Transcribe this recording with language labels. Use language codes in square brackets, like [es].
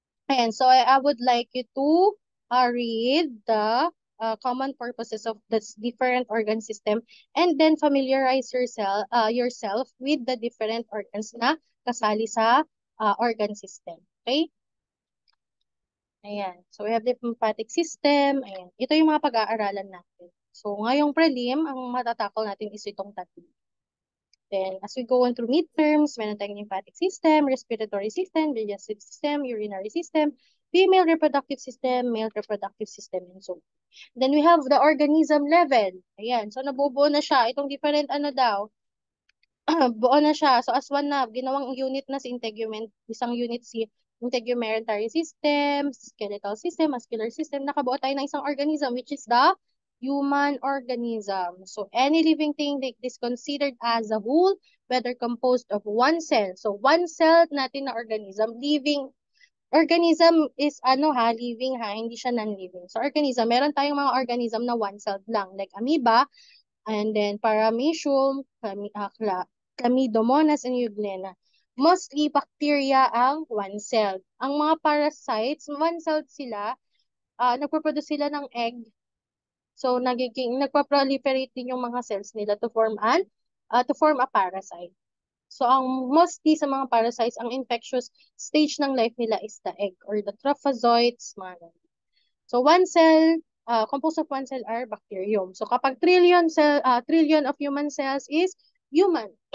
[en] Ayan, so I would like you to read the common purposes of this different organ system and then familiarize yourself with the different organs na kasali sa organ system. Okay? Ayan. So we have the lymphatic system. Ayan. [tl] Ito yung mga pag-aaralan natin. So ngayong prelim, ang matatakol natin is itong tatlo. [en] Then, as we go on through midterms, meron tayong lymphatic system, respiratory system, digestive system, urinary system, female reproductive system, male reproductive system, and so on. Then, we have the organism level. [tl] Ayan. So, nabubuo na siya. Itong different ano daw, buo na siya. So, as one na, ginawang unit na si integument, isang unit si integumentary system, skeletal system, muscular system. Nakabuo tayo ng isang [en] organism, which is the human organism. So, any living thing that is considered as a whole, whether composed of one cell. [tl] So, one cell natin na organism, living organism is living hindi siya non-living. [en] So, organism, meron tayong mga organism na one cell lang, like amoeba, and then paramecium, Chlamydomonas, and Euglena. [tl] Mostly, bacteria ang one cell. Ang mga parasites, one cell sila, nagpo-produce sila ng egg. So, nagpa-proliferate din yung mga cells nila to form a parasite. So, ang mostly sa mga parasites, ang infectious stage ng life nila is the egg or the trophozoites, mga ganun. So, one cell [en] composed of one cell are bacterium. So kapag trillion of human cells is human.